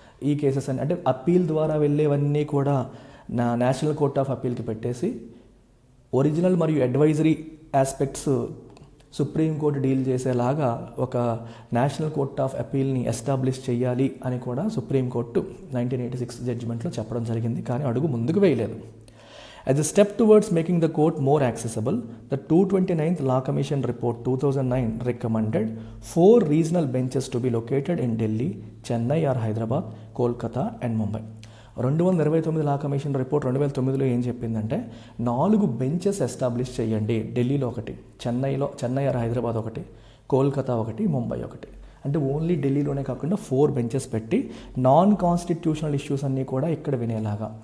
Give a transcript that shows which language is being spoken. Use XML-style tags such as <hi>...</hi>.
<te>ఈ కేసెస్ అంటే అప్పీల్ ద్వారా వెళ్ళేవన్నీ కూడా నేషనల్ కోర్ట్ ఆఫ్ అప్పీల్కి పెట్టేసి ఒరిజినల్ మరియు అడ్వైజరీ ఆస్పెక్ట్స్ సుప్రీంకోర్టు డీల్ చేసేలాగా ఒక నేషనల్ కోర్ట్ ఆఫ్ అప్పీల్ని ఎస్టాబ్లిష్ చేయాలి అని కూడా సుప్రీంకోర్టు 1986 జడ్జిమెంట్లో చెప్పడం జరిగింది. కానీ అడుగు ముందుకు వేయలేదు.</te> <en>As a step towards making the court more accessible, the 229th Law Commission Report 2009 recommended 4 regional benches to be located in Delhi, Chennai or Hyderabad, Kolkata and Mumbai.</en> <te>229 law commission report 2009లో ఏం చెప్పిందంటే 4 benches establish చేయండి. ఢిల్లీలో ఒకటి, Chennai are Hyderabad ఒకటి, కోల్కతా ఒకటి, ముంబై ఒకటి. అంటే only ఢిల్లీలోనే కాకుండా 4 బెంచెస్ పెట్టి నాన్ కాన్స్టిట్యూషనల్ ఇష్యూస్ అన్నీ కూడా ఇక్కడ వినేలాగా.</te>